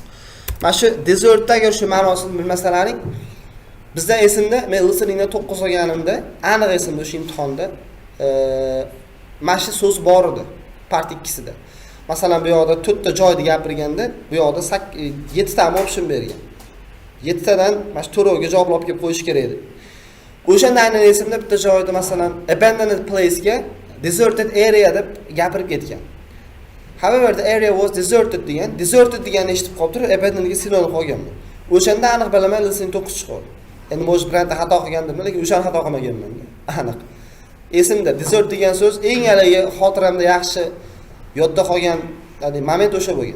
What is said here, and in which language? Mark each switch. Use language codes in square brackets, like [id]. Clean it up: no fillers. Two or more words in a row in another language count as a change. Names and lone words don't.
[uz] Mana shu desertda agar shu ma'nosini bilmasalaring, bizda esimda men listeningda 9 olganimda, aniq esimda o'sha imtihonda mana shu so'z bor edi, part 2sida. Masalan, bu yoqda 4 ta joyda gapirganda, bu yoqda 7 ta option bergan. 7 tadan mana shu to'rovga javob olib kelib qo'yish kerak edi. O'shanda aynan esimda bitta joyda masalan [en] abandoned place [uz] ga [en] deserted area [uz] deb gapirib ketgan. [en] However, the area was deserted degan. [uz] Deserted deganni eshitib qolib turib, abandonedga sinonim qolganman. O'shanda aniq bilaman, listening 9 chiqdi. Endi mo'j birorta xato qilgandim, lekin o'shani xato qilmaganman. Aniq. Esimda desert degan so'z eng haligi xotiramda yaxshi yodda qolgan, ya'ni moment o'sha bo'lgan.